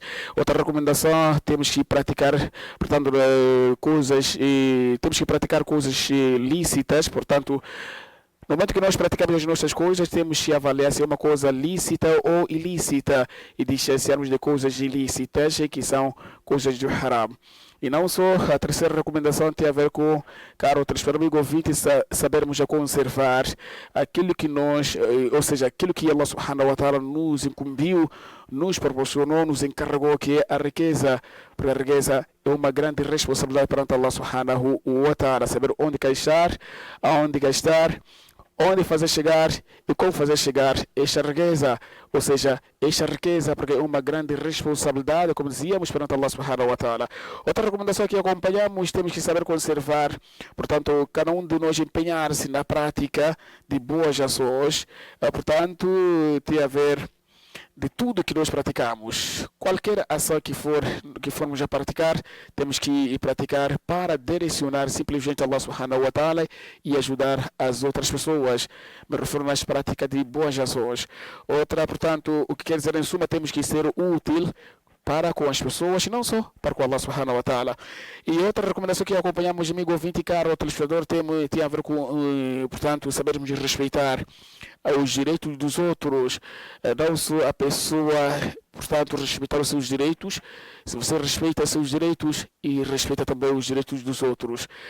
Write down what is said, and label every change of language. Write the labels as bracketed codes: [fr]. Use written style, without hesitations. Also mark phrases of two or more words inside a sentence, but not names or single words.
[pt] Outra recomendação, temos que praticar, portanto, temos que praticar coisas lícitas, portanto, no momento que nós praticamos as nossas coisas, temos que avaliar se é uma coisa lícita ou ilícita e distanciarmos de coisas ilícitas, que são coisas do haram. E não só, a terceira recomendação tem a ver com, caro telespectador amigo ouvinte, sabermos a conservar aquilo que nós, ou seja, aquilo que Allah [ar] سبحانه وتعالى [pt] nos incumbiu, nos proporcionou, nos encarregou, que é a riqueza. Porque a riqueza é uma grande responsabilidade perante Allah [ar] سبحانه وتعالى, [pt] saber onde gastar, aonde gastar, onde fazer chegar e como fazer chegar esta riqueza. Ou seja, esta riqueza, porque é uma grande responsabilidade, como dizíamos, perante Allah [ar] سبحانه وتعالى. [pt] Outra recomendação que acompanhamos, temos que saber conservar, portanto, cada um de nós empenhar-se na prática de boas ações, portanto, tem a ver de tudo que nós praticamos. Qualquer ação que formos a praticar, temos que praticar para direcionar simplesmente Allah [ar] سبحانه وتعالى [pt] e ajudar as outras pessoas. Me refiro nas práticas de boas ações. Outra, portanto, o que quer dizer em suma, temos que ser útil para com as pessoas e não só para com Allah [ar] سبحانه وتعالى. [pt] E outra recomendação que acompanhamos, amigo ouvinte, caro telespectador, tem a ver com, portanto, sabermos respeitar os direitos dos outros, não só a pessoa, portanto, respeitar os seus direitos. Se você respeita os seus direitos e respeita também os direitos dos outros.